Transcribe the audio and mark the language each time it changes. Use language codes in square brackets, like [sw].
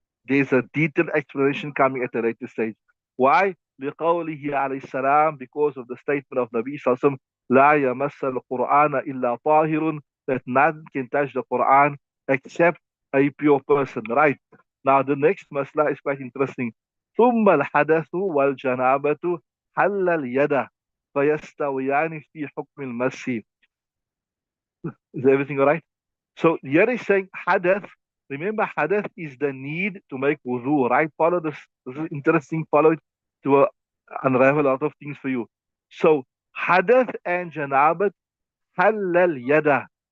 [en] There's a detailed explanation coming at a later stage. Why? [ar] لقوله عليه السلام, [en] because of the statement of Nabi Sallallahu [ar] لا يمس القرآن إلا طاهر, [en] that none can touch the Quran except a pure person. Right? Now the next masla is quite interesting. [ar] ثم الحدث والجنابة حل اليد فيستويان في حكم المس. [en] Is everything all right? So here is saying hadath. Remember, hadath is the need to make wudu, right? Follow this. This is interesting. Follow it to unravel a lot of things for you. So hadath and janabat halal yada.